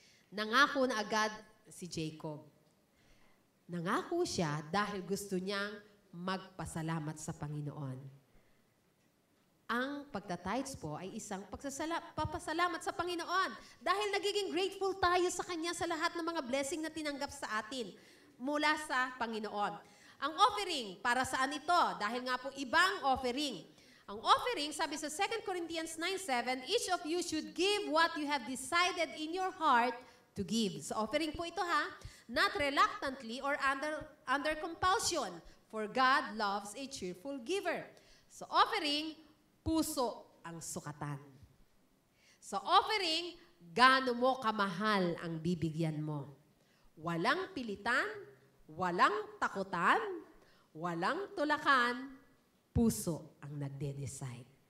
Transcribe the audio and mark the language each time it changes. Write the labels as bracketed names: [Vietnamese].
[Filipino] Nangako na agad si Jacob. Nangako siya dahil gusto niyang magpasalamat sa Panginoon. Ang pagtitithes po ay isang papasalamat sa Panginoon dahil nagiging grateful tayo sa Kanya sa lahat ng mga blessing na tinanggap sa atin mula sa Panginoon. Ang offering, para saan ito? Dahil nga po ibang offering. Ang offering, sabi sa [English] 2 Corinthians 9:7, each of you should give what you have decided in your heart to give. [Filipino] So offering po ito ha, [English] not reluctantly or under compulsion, for God loves a cheerful giver. [Filipino] So offering, puso ang sukatan. So offering, gaano mo kamahal ang bibigyan mo. Walang pilitan, walang takutan, walang tulakan, puso ang nagde-decide.